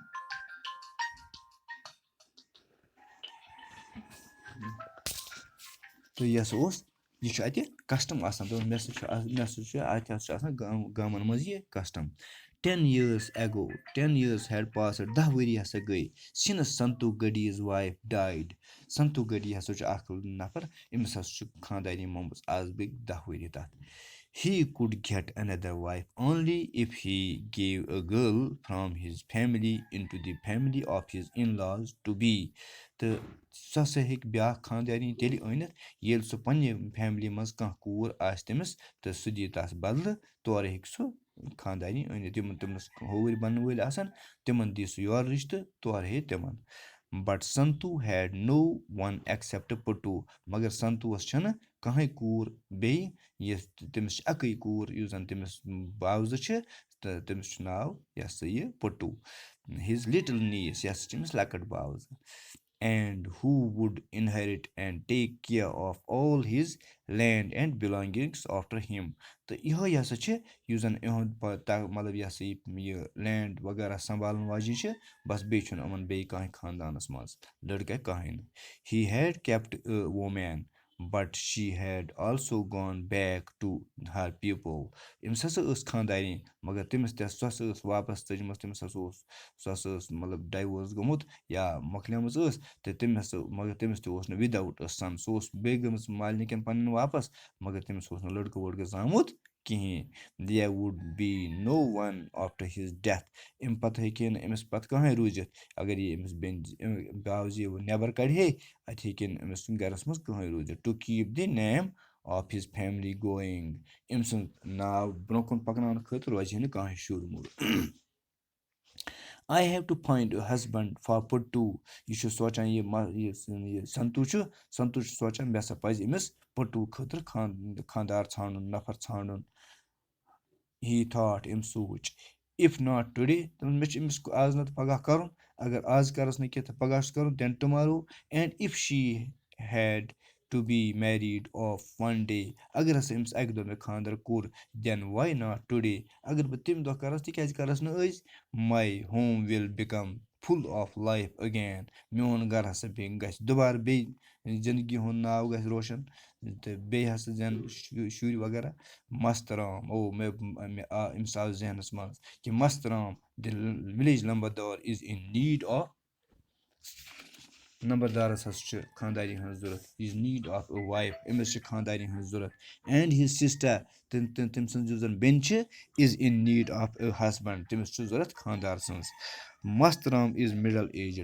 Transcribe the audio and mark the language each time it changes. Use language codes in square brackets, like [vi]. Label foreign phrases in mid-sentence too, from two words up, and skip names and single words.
[ks] تہٕ یہِ ہسا اوس یہِ چھُ اَتہِ کَسٹم آسان دوٚپُن مےٚ ہسا چھُ اَتہِ ہسا چھُ آسان گامَن منٛز یہِ کَسٹم [en] 10 years ago 10 years had passed [ks] 10 ؤری ہسا گٔے since [en] Santo Gaddi's wife died [ks] سنتو گڈی ہسا چھُ اکھ نفر أمِس ہسا چھُ خاندانی مومٕژ آز گٔے 10 ؤری تَتھ [en] he could get another wife only if he gave a girl from his family into the family of his in-laws to be [ks] تہٕ سُہ ہسا ہیٚکہِ بیٛاکھ خاندانی تیٚلہِ أنِتھ ییٚلہِ سُہ پنٛنہِ فیملی منٛز کانٛہہ کوٗر آسہِ تٔمِس تہٕ سُہ دِی تَس بدلہٕ تورٕ ہیٚکہِ سُہ خاندانی أنِتھ یِمن تٔمِس ہوٗرۍ بَنہٕ وٲلۍ آسَن تِمن دی سُہ یورٕ رِشتہٕ تورٕ ہے تِمن [en] but Santo had no one except Puttu [ks] مگر سنتوٗوَس چھَنہٕ کٕہٕنۍ کوٗر بیٚیہِ یۄس تٔمِس چھِ اَکٕے کوٗر یُس زَن تٔمِس باوزٕ چھِ تہٕ تٔمِس چھُ ناو یہِ ہسا یہِ پٹوٗ [en] his little niece [ks] یہِ ہسا چھِ أمِس لۄکٕٹ باوزٕ [en] and who would inherit and take care of all his land and belongings after him [ks] تہٕ یِہوٚے ہسا چھِ یُس زَن یِہُنٛد مطلب یہِ ہسا یہِ لینڈ وغیرہ سنٛبھالن واجیٚنۍ چھِ بَس بیٚیہِ چھُنہٕ یِمن بیٚیہِ کانٛہہ خاندانَس منٛز لٔڑکہٕ کٕہٕنۍ نہٕ [en] he had kept women but she had also gone back to her people [ks] أمِس ہسا ٲس خاندانی مگر تٔمِس تہِ سۄ ہسا ٲس واپَس ژٔجمٕژ تٔمِس ہسا اوس سۄ ہسا ٲس مطلب ڈایوٲرٕس گوٚمُت یا مۄکلیمٕژ ٲس تہٕ تٔمۍ ہسا مگر تٔمِس تہِ اوس نہٕ [en] without a son [ks] سُہ اوس بیٚیہِ گٔمٕژ مالنہِ کٮ۪ن پَنٕنٮ۪ن واپَس مگر تٔمِس اوس نہٕ لٔڑکہٕ ؤڑکہٕ زامُت کِہیٖنۍ [en] there would be no one after his death [ks] اَمہِ پَتہٕ ہیٚکہِ ہے نہٕ أمِس پَتہٕ کٕہٕنۍ روٗزِتھ اگر یہِ أمِس بیٚنہِ باوزِ نٮ۪بر کَڑِ ہے اَتہِ ہیٚکہِ نہٕ أمِس گَرَس منٛز کٕہٕنۍ روٗزِتھ [en] to keep the name of his family going [ks] أمۍ سُنٛد ناو برونٛہہ کُن پَکناونہٕ خٲطرٕ روزِ ہے نہٕ کانٛہہ شُر موٗر [en] I have to find a husband for Puttu. [ks] یہِ چھُ سونٛچان یہِ سنتوٗ چھُ سونٛچان مےٚ ہسا پَزِ أمِس پٔٹوٗ خٲطرٕ خانٛدار ژھانٛڈُن نفر ژھانٛڈُن. [en] He thought [ks] أمۍ سوٗنٛچ [en] if not today [ks] تہٕ مےٚ چھُ أمِس آز نَتہٕ پگاہ کَرُن اگر آز کَرَس نہٕ کینٛہہ تہٕ پگاہ چھُس کَرُن [en] then tomorrow and if she had to be married of one day [ks] اگر ہسا أمِس اَکہِ دۄہ مےٚ خانٛدر کوٚر [en] then why not today [ks] اگر بہٕ تَمہِ دۄہ کَرَس تِکیٛازِ کَرَس نہٕ أزۍ [en] my home will become full of life again [ks] میون گَرٕ ہسا بیٚیہِ گژھِ دُبارٕ بیٚیہِ زِندگی ہُنٛد ناو گژھِ روشَن تہٕ بیٚیہِ ہسا زٮ۪نہٕ شُرۍ وغیرہ مسترام مےٚ آو أمِس آو ذہنَس منٛز کہِ مسترام [en] the village lambardar is in need of [ks] نمبردارَس ہسا چھِ خانٛدارٮ۪ن ہٕنٛز ضوٚرَتھ [en] is need of a wife [ks] أمِس چھِ خانٛدارٮ۪ن ہٕنٛز ضوٚرَتھ [en] and his sister [ks] تٔمۍ سٕنٛز یُس زَن بیٚنہِ چھِ [en] is in need of a husband [ks] تٔمِس چھُ ضوٚرَتھ خانٛدار سٕنٛز مسترام [en] is middle aged